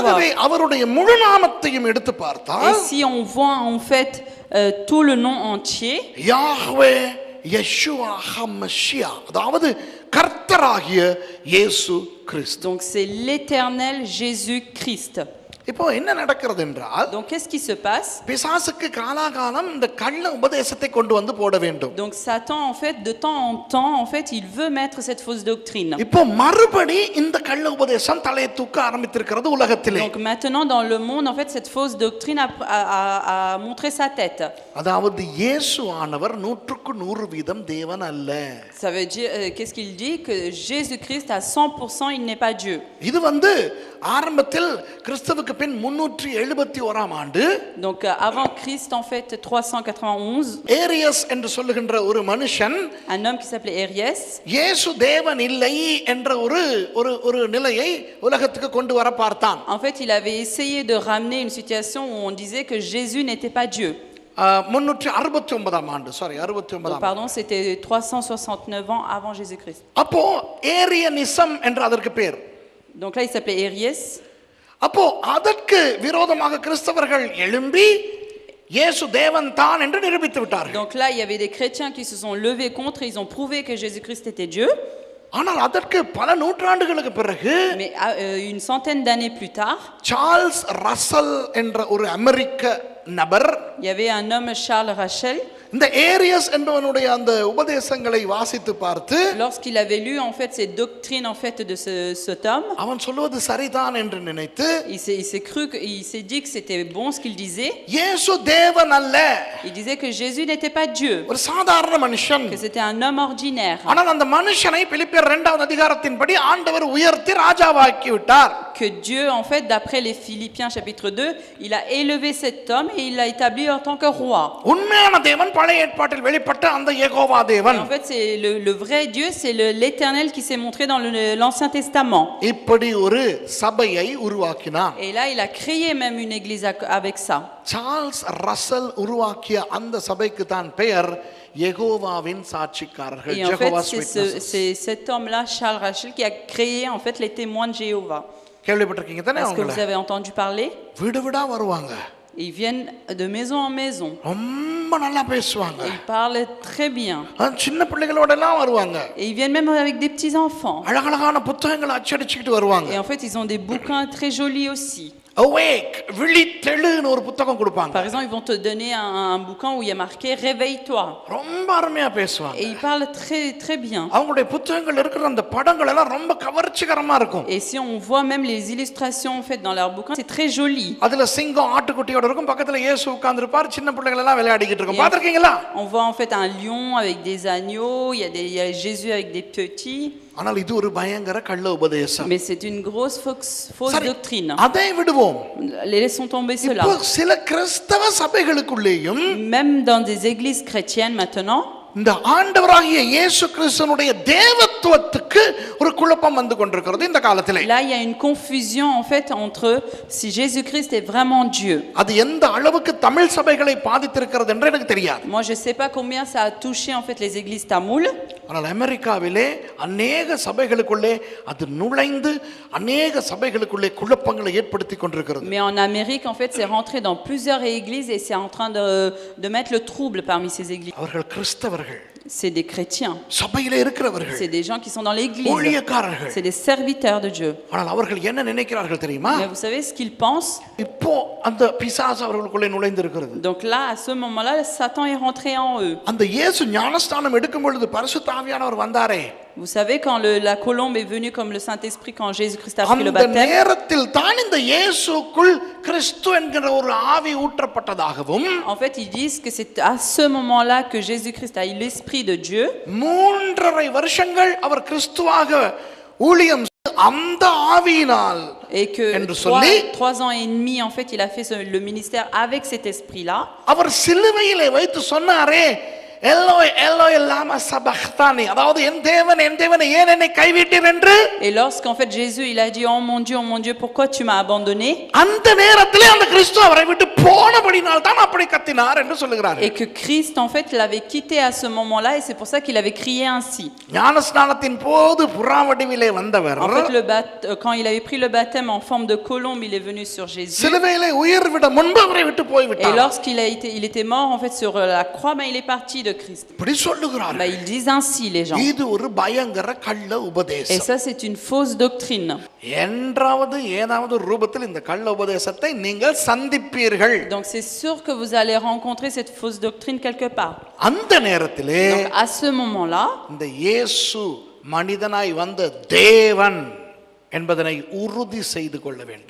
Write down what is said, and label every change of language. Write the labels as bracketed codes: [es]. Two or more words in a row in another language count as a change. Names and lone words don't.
[ta] ஆகவே அவருடைய முழு நாமத்தையும் எடுத்து பார்த்தால் [fr] Et si on voit en fait tout le nom entier, [ta] யாஹ்வே யெஷுவா ஹம்மஷியா, அதாவது கர்த்தராகிய இயேசு கிறிஸ்து. [fr] donc c'est l'Éternel Jésus-Christ. [ta] இப்போ என்ன நடக்கிறது என்றால், [fr] Donc qu'est-ce qui se passe? [ta] பிசாசுக்கு காலாகாலம் இந்த கள்ள உபதேசத்தை கொண்டு வந்து போட வேண்டும். [fr] Donc Satan en fait de temps en temps en fait il veut mettre cette fausse doctrine. [ta] இப்போ மறுபடி இந்த கள்ள உபதேசம் தலையை தூக்க ஆரம்பித்திருக்கிறது உலகத்திலே. [fr] Donc maintenant dans le monde en fait cette fausse doctrine a montré sa tête. [ta] அதாவது இயேசு ஆனவர் 100% தேவன் அல்ல. [fr] Ça veut dire qu'est-ce qu'il dit? Que Jésus-Christ à 100% il n'est pas Dieu. [ta] இது ஆரம்பத்தில் கிறிஸ்துவுக்கு பின் 371ஆம் ஆண்டு, [fr] donc avant Christ en fait 391, [ta] ஏரியஸ் என்று சொல்லுகின்ற ஒரு மனுஷன், [fr] un homme qui s'appelait Ariès, [ta] இயேசு தேவன் இல்லை என்ற ஒரு நிலையை உலகத்துக்கு கொண்டு வர பார்த்தான். [fr] en fait il avait essayé de ramener une situation où on disait que Jésus n'était pas Dieu. [ta] 369ஆம் ஆண்டு, சாரி 69ஆம். [fr] Pardon, c'était 369 ans avant Jésus-Christ. [ta] அப்போ ஏரியனிசம் என்று அதற்கு பேர். [fr] Donc là il s'appelait Ariès. [ta] அப்போ அதற்கு விரோதமாக கிறிஸ்தவர்கள் எழும்பி இயேசு தேவன் தான் என்று நிரூபித்து விட்டார்கள். [fr] Donc là il y avait des chrétiens qui se sont levés contre, ils ont prouvé que Jésus-Christ était Dieu. [ta] ஆனால் அதற்கு பல நூற்றாண்டுகளுக்கு பிறகு, [fr] mais une centaine d'années plus tard, [ta] சார்ல்ஸ் ரசல் என்ற ஒரு அமெரிக்க நபர், [fr] il y avait un homme Charles Rachel, [ta] இந்த ஏரியஸ் என்பவனுடைய அந்த உபதேசங்களை வாசித்து பார்த்து, [fr] lorsqu'il avait lu en fait ces doctrines en fait de cet homme, [ta] அவன் சொல்வது சரிதான் என்று நினைத்து, [fr] il s'est dit que c'était bon ce qu'il disait. [ta] இயேசு தேவன் அல்ல, [fr] il disait que Jésus n'était pas Dieu, [ta] ஒரு சாதாரண மனுஷன், [fr] que c'était un homme ordinaire. [ta] ஆனால் அந்த மனுஷனை பிலிப்பியர் 2ஆம் அதிகாரத்தின்படி ஆண்டவர் உயர்த்தி ராஜாவாக்கி விட்டார். [fr] que Dieu en fait d'après les Philippiens chapitre 2, il a élevé cet homme et il l'a établi en tant que roi. [ta] உண்மையான தேவன் பழைய ஏற்பாட்டில் வெளிப்பட்ட அந்த யெகோவா தேவன். [fr] En fait c'est le vrai Dieu, c'est l'Éternel qui s'est montré dans l'Ancien Testament. [ta] இப்படி ஒரு சபையை உருவாக்கினார். [fr] Et là il a créé même une église avec ça. [ta] சார்ல்ஸ் ரசல் உருவாக்கிய அந்த சபைக்கு தான் பெயர் யெகோவாவின் சாட்சிக்காரர்கள், [fr] Et en Jehovah's fait Witnesses. c'est cet homme-là Charles Rachel qui a créé en fait les témoins de Jéhovah. [ta] கேள்விப்பட்டிருக்கீங்க தானே? [fr] Est-ce que [ta] அவங்கள [fr] vous avez entendu parler? [ta] வீடு வீடா வருவாங்க, [fr] Ils viennent de maison en maison. [ta] ரொம்ப நல்லா பேசுவாங்க, [fr] Et ils parlent très bien. [ta] சின்ன பிள்ளைகளோட எல்லாம் வருவாங்க, [fr] Et ils viennent même avec des petits enfants. [ta] அழகழகான புத்தகங்களை அச்சடிச்சுக்கிட்டு வருவாங்க. [fr] Et en fait, ils ont des bouquins très jolis aussi. [ta] Awake, விழித்தெழுன்னு ஒரு புத்தகம் கொடுப்பாங்க. [fr] Par exemple, ils vont te donner un bouquin où il y a marqué Réveille-toi. [ta] ரொம்ப அருமையா பேசுவாங்க. [fr] Et ils parlent très très bien. [ta] அவங்களுடைய புத்தகங்கள் இருக்கிற அந்த படங்கள் எல்லாம் ரொம்ப கவர்ச்சிகரமா இருக்கும். [fr] Et si on voit même les illustrations en fait dans leurs bouquins, c'est très joli. [ta] அதுல சிங்கம் ஆட்டுக்குட்டியோட இருக்கும், பக்கத்துல இயேசு உட்கார்ந்திருப்பார், சின்ன பிள்ளைகள் எல்லாம் விளையாடிக்கிட்டு இருக்கும். பாத்திருக்கீங்களா? [fr] On voit en fait un lion avec des agneaux, il y a Jésus avec des petits. [ta] ஆனால் இது ஒரு பயங்கர கள்ள உபதேசம். [fr] Mais c'est une grosse fausse doctrine. [ta] அதை விடுவோம். [fr] Laissons tomber cela. [ta] இப்போ சில கிறிஸ்தவ சபைகளுக்குள்ளேயும், [fr] Même dans des églises chrétiennes maintenant, [ta] இந்த ஆண்டவராகிய இயேசு கிறிஸ்துவினுடைய தேவத்துவத்துக்கு ஒரு குழப்பம் வந்து கொண்டிருக்கிறது இந்த காலத்திலே. [fr] là il y a une confusion en fait entre si Jésus-Christ est vraiment Dieu. [ta] அது எந்த அளவுக்கு தமிழ் சபைகளை பாதித்திருக்கிறது என்று எனக்கு தெரியாது. [fr] Moi je sais pas combien ça a touché en fait les églises tamoules. [ta] ஆனால் அமெரிக்காவிலே அநேக சபைகளுக்குள்ளே அது நுழைந்து அநேக சபைகளுக்குள்ளே குழப்பங்களை ஏற்படுத்தி கொண்டிருக்கிறது. [fr] Mais en Amérique en fait c'est rentré dans plusieurs églises et c'est en train de mettre le trouble parmi ces églises. [ta] அவர்கள் கிறிஸ்தவர்கள். [fr] c'est des chrétiens, [ta] சபையில இருக்கிறவர்கள், [fr] c'est des gens qui sont dans l'église, [ta] ஊழியக்காரர்கள். [fr] c'est des serviteurs de Dieu. [ta] ஆனால் அவர்கள் என்ன நினைக்கிறார்கள் தெரியுமா? [fr] Mais vous savez ce qu'ils pensent? [ta] இப்போ அந்த பிசாசு அவர்களுக்குள்ளே நுழைந்து இருக்கிறது. [fr] Donc là, à ce moment-là, Satan est rentré en eux. [ta] அந்த இயேசு ஞானஸ்நானம் எடுக்கும் பொழுது பரிசுத்த ஆவியானவர் வந்தாரே, [fr] Vous savez, quand la colombe est venue comme le Saint-Esprit, quand Jésus-Christ a pris le [ta] அந்த [fr] baptême, [ta] நேரத்தில் தான் இந்த இயேசுக்குள் கிறிஸ்து என்கிற ஒரு ஆவி ஊற்றப்பட்டதாகவும், [fr] en fait, ils disent que c'est à ce moment-là que Jésus-Christ a eu l'Esprit de Dieu. [ta] 3.5 வருஷங்கள் அவர் கிறிஸ்துவாக ஊழியம் செய்து அந்த ஆவியினால் [fr] Et que [ta] என்று சொல்லி [fr] 3 ans et demi, en fait, il a fait le ministère avec cet esprit-là. [ta] அவர் சிலுவையிலே வைத்து சொன்னாரே, [arc] אלוי אלוי למה שבקתני, [ta] அதாவது என் தேவன் ஏன் என்னை கைவிட்டீர் என்று. [fr] Et lorsqu'en fait Jésus il a dit oh mon Dieu, pourquoi tu m'as abandonné? [ta] அந்த நேரத்திலே அந்த கிறிஸ்து அவரை விட்டு போனபடியால் தான் அப்படி கத்தினார் என்று சொல்லுகிறார். [fr] Et que Christ en fait l'avait quitté à ce moment-là et c'est pour ça qu'il avait crié ainsi. [ta] ஞானஸ்நானத்தின் போது புறாவடிவிலே வந்தவர், [fr] En fait quand il avait pris le baptême en forme de colombe, il est venu sur Jésus. [ta] சிலுவையிலே உயிர் விட முன்பு அவரை விட்டு போய் [fr] Et [ta] விட்டார். [fr] lorsqu'il était mort en fait sur la croix, il est parti de Christ. [ta] இப்படி சொல்லுகிறார். [fr] Ils disent ainsi les gens. [ta] இது ஒரு பயங்கர கள்ள [fr] Et [ta] உபதேசம். [fr] ça c'est une fausse doctrine. [ta] என்றாவது ஏதாவது ரூபத்தில் இந்த கள்ள உபதேசத்தை நீங்கள் சந்திப்பீர்கள். [fr] Donc c'est sûr que vous allez rencontrer cette fausse doctrine quelque part. [ta] அந்த நேரத்திலே [fr] Donc à ce moment-là, [ta] இந்த இயேசு மனிதனாய் வந்த தேவன் என்பதனை உறுதி செய்து கொள்ள வேண்டும்.